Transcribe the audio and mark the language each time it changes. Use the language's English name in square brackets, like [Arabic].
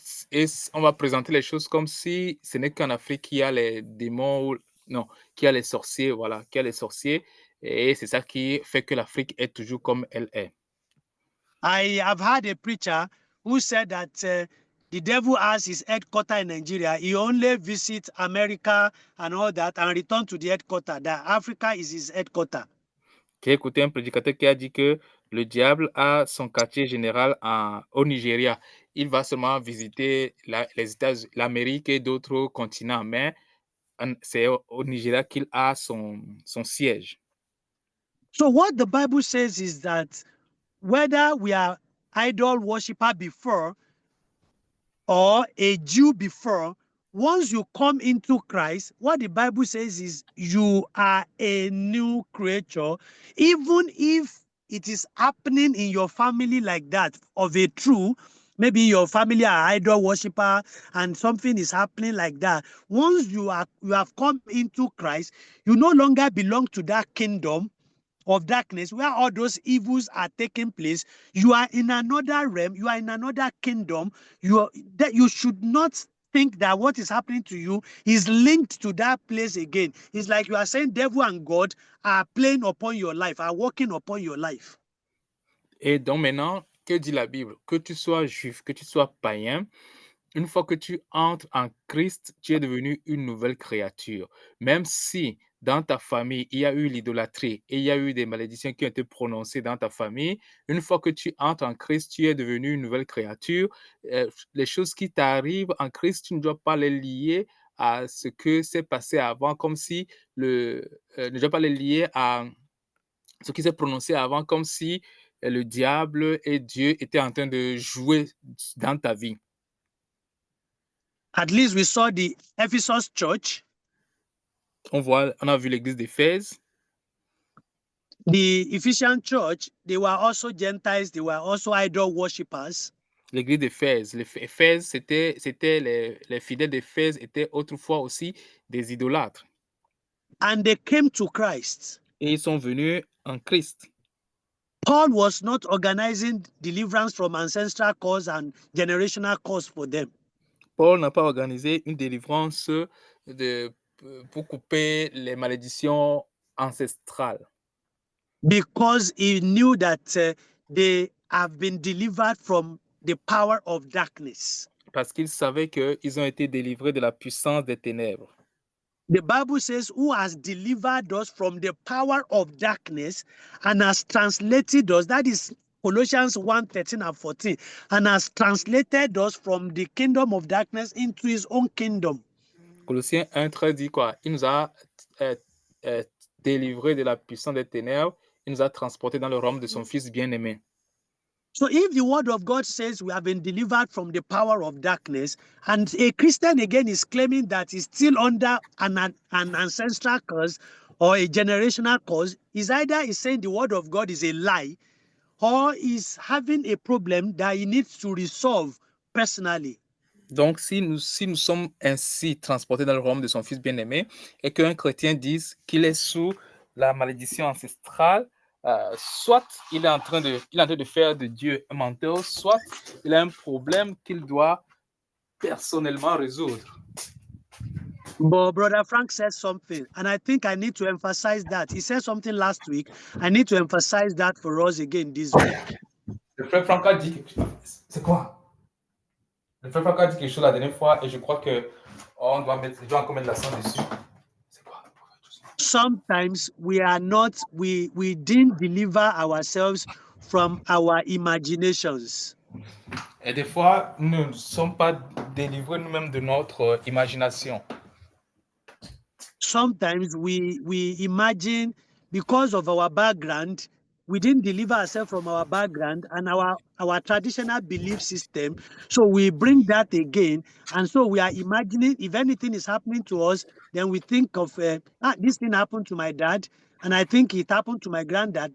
[French] Et on va présenter les choses comme si ce n'est qu'en Afrique qu'il y a les démons, non, qu'il y a les sorciers, voilà, qu'il y a les sorciers, et c'est ça qui fait que l'Afrique est toujours comme elle est. [English] I have heard a preacher who said that the devil has his headquarters in Nigeria. He only visits America and all that and return to the headquarters. That Africa is his headquarters. [French] J'ai écouté un prédicateur qui a dit que le diable a son quartier général au Nigeria. Il va seulement visiter les États-Unis, l'Amérique et d'autres continents, mais c'est au Nigeria qu'il a son siège. [English] So what the Bible says is that whether we are idol worshiper before or a Jew before, once you come into Christ, what the Bible says is you are a new creature. Even if it is happening in your family like that, of a true, maybe your family are idol worshiper and something is happening like that. Once you have come into Christ, you no longer belong to that kingdom of darkness where all those evils are taking place. You are in another realm, you are in another kingdom. You should not think that what is happening to you is linked to that place again. It's like you are saying devil and God are playing upon your life, are working upon your life. [French] Et donc maintenant, que dit la Bible? Que tu sois juif, que tu sois païen, une fois que tu entres en Christ, tu es devenu une nouvelle créature. Même si dans ta famille, il y a eu l'idolâtrie et il y a eu des malédictions qui ont été prononcées dans ta famille, une fois que tu entres en Christ, tu es devenu une nouvelle créature. Les choses qui t'arrivent en Christ, tu ne dois pas les lier à ce que s'est passé avant, comme si ne dois pas les lier à ce qui s'est prononcé avant, comme si le diable et Dieu étaient en train de jouer dans ta vie. [English] At least we saw the Ephesus church. [French] On a vu l'église d'Éphèse. [English] The Ephesian church, they were also Gentiles, they were also idol worshippers. [French] L'église d'Éphèse. Les fidèles d'Éphèse étaient autrefois aussi des idolâtres. [English] And they came to Christ. [French] Et ils sont venus en Christ. [English] Paul was not organizing deliverance from ancestral cause and generational cause for them. [French] Paul n'a pas organisé une délivrance pour couper les malédictions ancestrales. [English] Because he knew that they have been delivered from the power of darkness. [French] Parce qu'il savait qu'ils ont été délivrés de la puissance des ténèbres. [English] The Bible says, who has delivered us from the power of darkness and has translated us, that is Colossians 1, 13 and 14, and has translated us from the kingdom of darkness into his own kingdom. [French] Colossiens 1:13 dit quoi? Il nous a délivrés de la puissance des ténèbres, il nous a transportés dans le royaume de son Fils bien-aimé. [English] So if the word of God says we have been delivered from the power of darkness, and a Christian again is claiming that he's still under an ancestral curse or a generational curse, is either he's saying the word of God is a lie, or is having a problem that he needs to resolve personally. [French] Donc, si nous sommes ainsi transportés dans le royaume de son Fils bien-aimé, et qu'un chrétien dise qu'il est sous la malédiction ancestrale, soit il est en train de faire de Dieu un menteur, soit il a un problème qu'il doit personnellement résoudre. [English] But Brother Frank said something, and I think I need to emphasize that. He said something last week. I need to emphasize that for us again this week. [French] Le frère Franck a dit quelque chose. C'est quoi? Le frère Franck a dit quelque chose la dernière fois, et je crois que on doit encore mettre l'accent dessus. C'est quoi? [English] Sometimes we didn't deliver ourselves from our imaginations. [French] Et des fois, nous ne sommes pas délivrés nous-mêmes de notre imagination. [English] Sometimes we imagine, because of our background, we didn't deliver ourselves from our background and our traditional belief system. So we bring that again. And so we are imagining if anything is happening to us, then we think of, this thing happened to my dad, and I think it happened to my granddad.